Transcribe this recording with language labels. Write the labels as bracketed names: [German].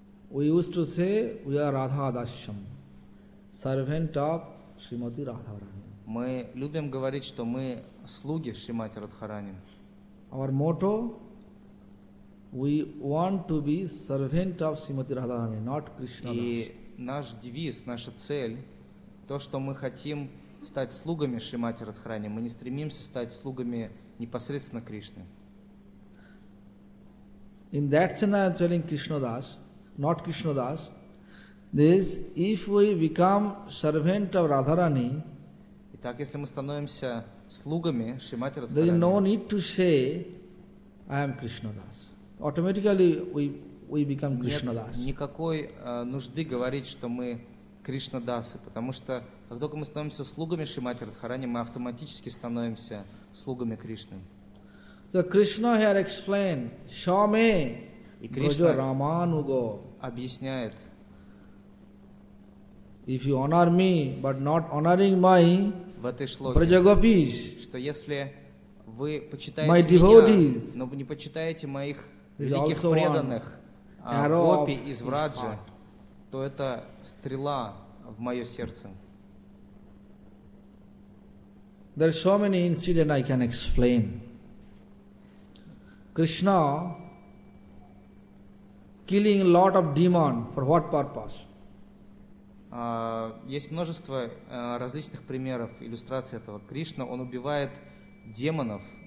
[English] We used to say we are Radhadasyam. Servant of Srimati Radharani. [Russian] Мы любим говорить, что мы слуги Шримати Радхарани. [English] Our motto, we want to be servant of Srimati Radharani, not Krishna. [Russian] И наш девиз, наша цель, то, что мы хотим стать слугами Шримати Радхарани, мы не стремимся стать слугами непосредственно Кришны. [English] In that sense, I am telling Krishna Das, not Krishna Das. This, if we become servant of Radharani, [Russian] итак, если мы становимся слугами Шримати [English] Радхарани, there is no need to say, I am Krishna Das. Automatically we become Krishna Das. [Russian] Нет никакой нужды говорить, что мы Кришна Дасы, потому что как только мы становимся слугами Шримати Радхарани, мы автоматически становимся слугами Кришны. [English] So Krishna here explained, Shame, [Russian] и Кришна Рамануго объясняет. [English] If you honor me, but not honoring my [Russian] Brajagopis, что если вы почитаете [English] my devotees, [Russian] меня, но не почитаете моих великих преданных, гопи из Враджа, то это стрела в мое сердце. [English] There are so many incidents I can explain. Krishna killing a lot of demon for what purpose? [Russian] Есть множество различных примеров, иллюстраций этого. Кришна, он убивает демонов.